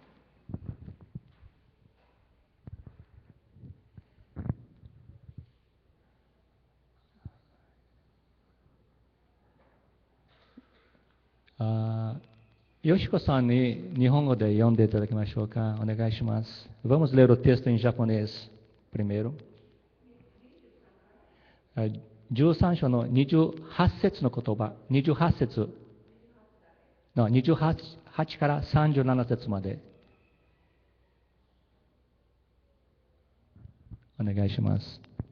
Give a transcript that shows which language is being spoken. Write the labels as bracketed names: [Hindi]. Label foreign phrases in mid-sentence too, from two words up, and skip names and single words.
[Japanese] よしこさんに日本語で読んでいただきましょうか。 [Portuguese] お願いします。Vamos ler o texto em japonês primeiro. [Japanese] 13 章の28節の言葉、28節の28から37節までお願いします。